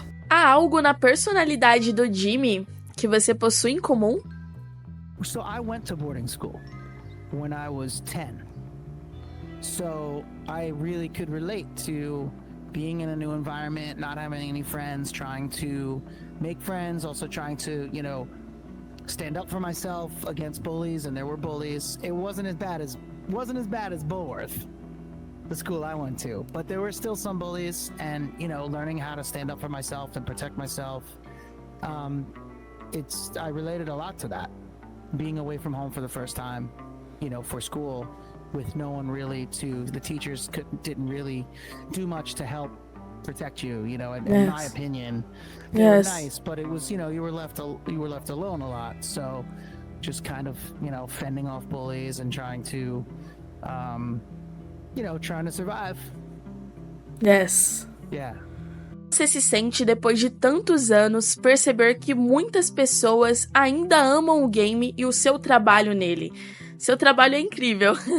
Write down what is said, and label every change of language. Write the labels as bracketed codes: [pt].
[pt] Há algo na personalidade do Jimmy que você possui em comum? [en] So I went to boarding school when I was 10. So I really could relate to being in a new environment, not having any friends, trying to make friends, also trying to, you know, stand up for myself against bullies, and there were bullies. It wasn't as bad as Bullworth, the school I went to, but there were still some bullies, and, you know, learning how to stand up for myself and protect myself. I related a lot to that. Being away from home for the first time, you know, for school, with no one really the teachers didn't really do much to help protect you, you know, in my opinion. They were nice, but it was, you know, you were left alone a lot. So just kind of, you know, fending off bullies and trying to, you know, trying to survive. Yes. Yeah. [pt] Você se sente, depois de tantos anos, perceber que muitas pessoas ainda amam o game e o seu trabalho nele? Seu trabalho é incrível.